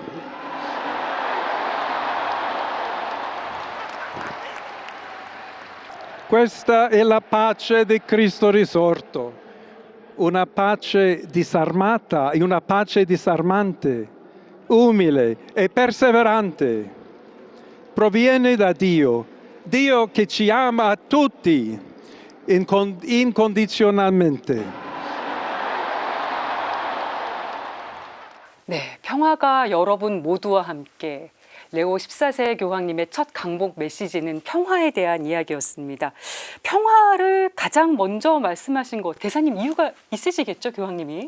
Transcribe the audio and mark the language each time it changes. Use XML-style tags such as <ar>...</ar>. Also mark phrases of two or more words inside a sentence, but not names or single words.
<it>Questa è la pace di Cristo risorto, una pace disarmata e una pace disarmante, umile e perseverante. Proviene da Dio, Dio che ci ama a tutti incondizionalmente.</it> <ko>네, 평화가 여러분 모두와 함께. 레오 14세 교황님의 첫 강복 메시지는 평화에 대한 이야기였습니다. 평화를 가장 먼저 말씀하신 것, 대사님 이유가 있으시겠죠, 교황님이?</ko>